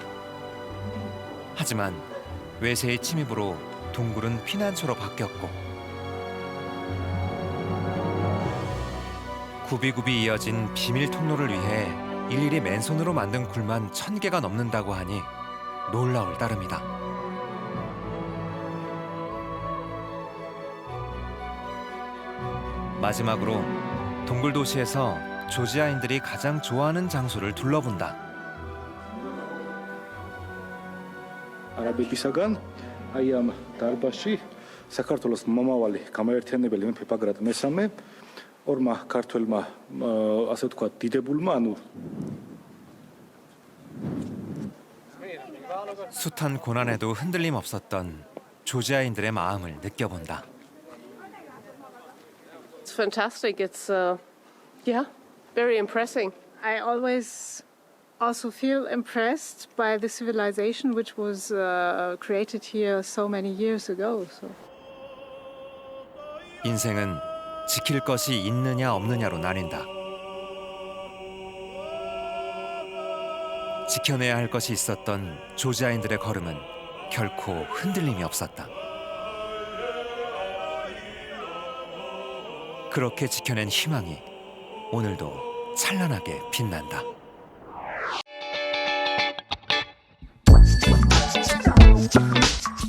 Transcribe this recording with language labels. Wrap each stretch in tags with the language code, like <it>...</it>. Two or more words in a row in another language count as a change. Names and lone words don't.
<ko>하지만 외세의 침입으로 동굴은 피난처로 바뀌었고 굽이굽이 이어진 비밀 통로를 위해 일일이 맨손으로 만든 굴만 1000개가 넘는다고 하니 놀라울 따름이다. 마지막으로 동굴 도시에서 조지아인들이 가장 좋아하는 장소를 둘러본다.</ko> <ka>არაბეთისაგან აი ამ დარბაზში საქართველოს მომავალი გამაერთიანებელი მეფე ბაგრატ მესამე ორმა ქართველმა ასე ვთქვათ დიდებულმა ანუ</ka> <ko>숱한 고난에도 흔들림 없었던 조지아인들의 마음을 느껴본다.</ko> <en>It's fantastic. It's very impressive. I always also feel impressed by the civilization which was created here so many years ago. So.</en> <ko>인생은 지킬 것이 있느냐 없느냐로 나뉜다. 지켜내야 할 것이 있었던 조지아인들의 걸음은 결코 흔들림이 없었다. 그렇게 지켜낸 희망이 오늘도 찬란하게 빛난다.</ko>